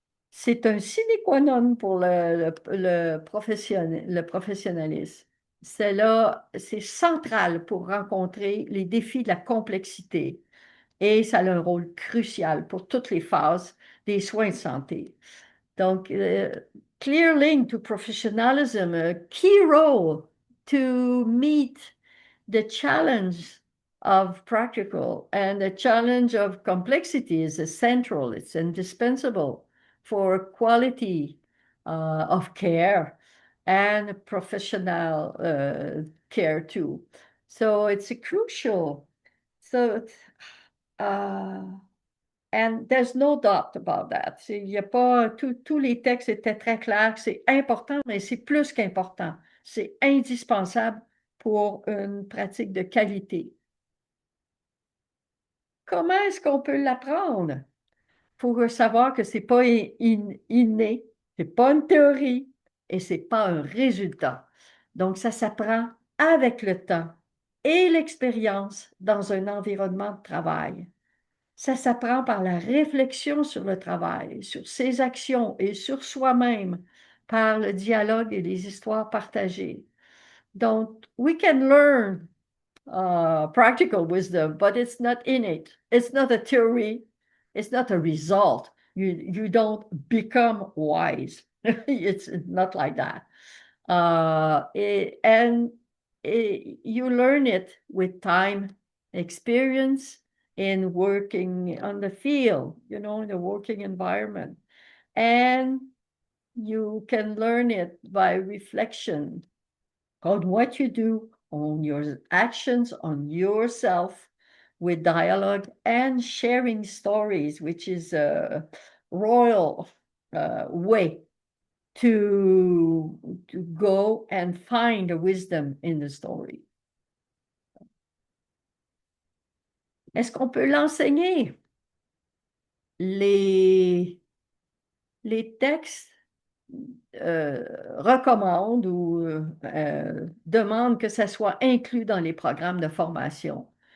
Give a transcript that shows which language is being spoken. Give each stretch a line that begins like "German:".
French: C'est un sine qua non pour le professionnalisme. C'est central pour rencontrer les défis de la complexité et ça a un rôle crucial pour toutes les phases des soins de santé.
English: Donc, clear link to professionalism, a key role to meet the challenge of practical, and the challenge of complexity is central. It's indispensable for quality of care and professional care too. So it's a crucial. So, uh, and there's no doubt about that.
French: Il y a pas, tous les textes étaient très clairs, c'est important, mais c'est plus qu'important. C'est indispensable pour une pratique de qualité. Comment est-ce qu'on peut l'apprendre? Il faut savoir que c'est pas inné, c'est pas une théorie et c'est pas un résultat. Donc, ça s'apprend avec le temps et l'expérience dans un environnement de travail. Ça s'apprend par la réflexion sur le travail, sur ses actions et sur soi-même, par le dialogue et les histoires partagées.
English: Donc, we can learn practical wisdom, but it's not innate. It's not a theory. It's not a result. You don't become wise. It's not like that. And you learn it with time, experience in working on the field, in the working environment. And you can learn it by reflection on what you do, on your actions, on yourself, with dialogue and sharing stories, which is a royal way to go and find a wisdom in the story.
French: Est-ce qu'on peut l'enseigner? Les, les textes recommandent ou demandent que ça soit inclus dans les programmes de formation.